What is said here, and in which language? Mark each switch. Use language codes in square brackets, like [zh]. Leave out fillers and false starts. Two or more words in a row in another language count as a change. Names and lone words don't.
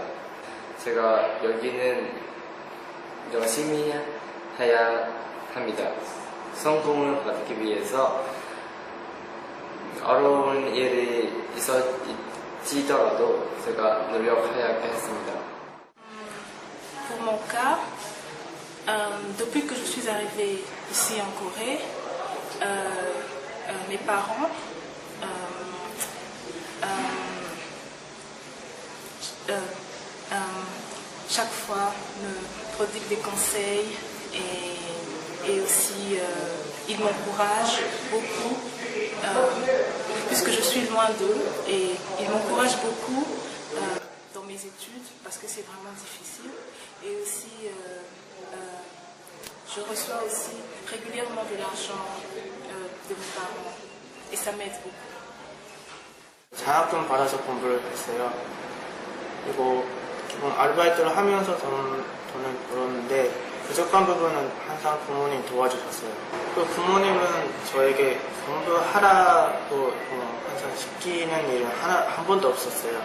[ko] 제가 여기는 열심히 해야 합니다. 성공을 받기 위해서 어려운 일이 있을지더라도 제가 노력해야겠습니다. [fr] Pour mon cas, depuis que je suis arrivée ici en Corée, mes parents chaque fois me prodiguent des conseils et aussi ils m'encouragent beaucoup puisque je suis loin d'eux et ils m'encouragent beaucoup dans mes études parce que c'est vraiment difficile et aussi je reçois aussi régulièrement de l'argent de mes parents et ça m'aide beaucoup. [ko] 장학금 받아서 공부를 했어요. 그리고 기본 아르바이트를 하면서 돈을 벌었는데 부족한 부분은 항상 부모님 도와주셨어요. 그 부모님은 저에게 공부하라고 항상 시키는 일은 한 번도 없었어요.